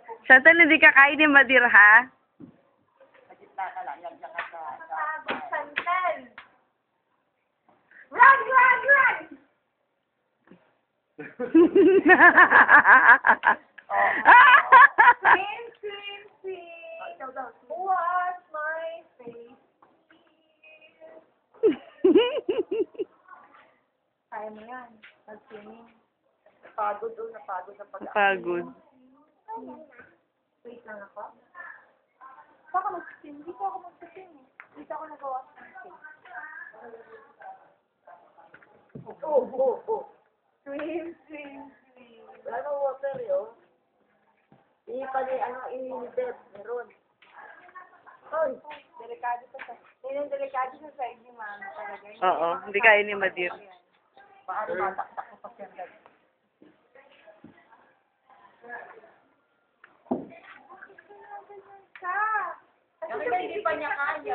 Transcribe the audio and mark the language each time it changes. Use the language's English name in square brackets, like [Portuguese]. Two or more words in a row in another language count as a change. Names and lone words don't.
[Filipino] Chantel, hindi ka kain ni Madir, ha? Sa gitna ka lang, yan ka sa... [English] Santal! Run, run, run! Swim, swim, swim. [Filipino] Ikaw daw. [English] Wash my face. [Filipino] Kaya mo yan. Mag-swimming. Napagod doon, napagod sa pag- Pagod. Wait lang ako. Dito ako mag-swim. Dito ako mag-swim. Dito ako nag- [English] wash my face. [Filipino] Oh. [English] Swim, swim, swim. [Filipino] Wala nang water yun. Hindi pa ni, i-bed, meron. Hoy, Delikado pa sa... Yan yung delikado sa side ni Mama talaga. Oo, hindi kain ni Madir. baka lumataktak ko pa siya. Kasi hindi pa niya kaya.